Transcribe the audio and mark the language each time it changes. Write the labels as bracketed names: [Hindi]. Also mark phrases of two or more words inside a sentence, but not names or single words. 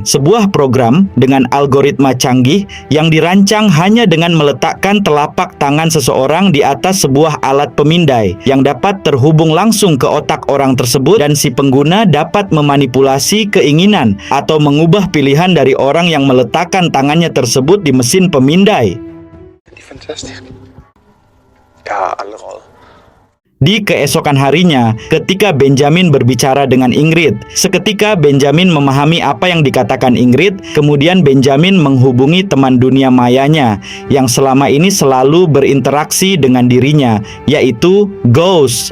[Indonesian] Sebuah program dengan algoritma canggih yang dirancang hanya dengan meletakkan telapak tangan seseorang di atas sebuah alat pemindai yang dapat terhubung langsung ke otak orang tersebut, dan si pengguna dapat memanipulasi keinginan atau mengubah pilihan dari orang yang meletakkan tangannya tersebut di mesin pemindai. [Danish] Det er fantastisk. Jeg har aldrig røget. [Indonesian] Di keesokan harinya, ketika Benjamin berbicara dengan Ingrid, seketika Benjamin memahami apa yang dikatakan Ingrid. Kemudian Benjamin menghubungi teman dunia mayanya yang selama ini selalu berinteraksi dengan dirinya, yaitu Ghost.